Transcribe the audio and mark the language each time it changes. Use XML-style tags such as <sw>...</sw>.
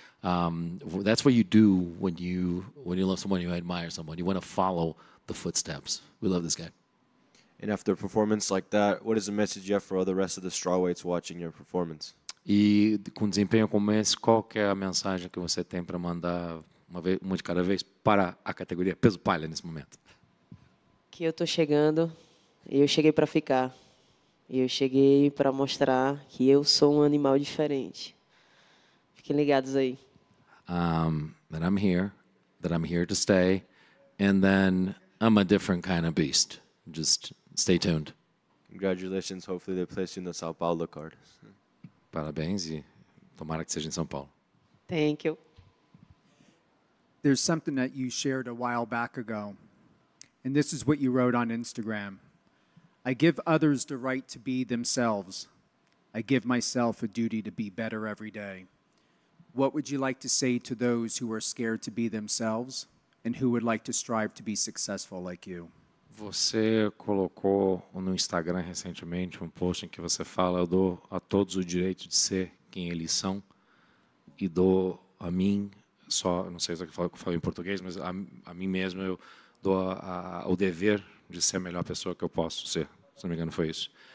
<en>That's what you do when you love someone, you admire someone. You want to follow the footsteps. We love this guy. And after a performance like that, what is the message you have for all the rest of the strawweights watching your performance?</en> <pt>E com desempenho como esse, qual que é a mensagem que você tem para mandar uma de cada vez para a categoria peso palha nesse momento? Que eu estou chegando e eu cheguei para ficar. E eu cheguei para mostrar que eu sou um animal diferente. Fiquem ligados aí.</pt> <en>That I'm here to stay, and then I'm a different kind of beast. Just stay tuned. Congratulations. Hopefully they place you in the Sao Paulo card.</en> <pt>Parabéns e tomara que seja em São Paulo.</pt> <en>Thank you. There's something that you shared a while back ago, and this is what you wrote on Instagram. I give others the right to be themselves. I give myself a duty to be better every day. What would you like to say to those who are scared to be themselves and who would like to strive to be successful like you?</en> <pt>Você colocou no Instagram recentemente um post em que você fala: eu dou a todos o direito de ser quem eles são e dou a mim, não sei se eu falo em português, mas a mim mesmo eu dou o dever de ser a melhor pessoa que eu posso ser. Se não me engano foi isso.</pt>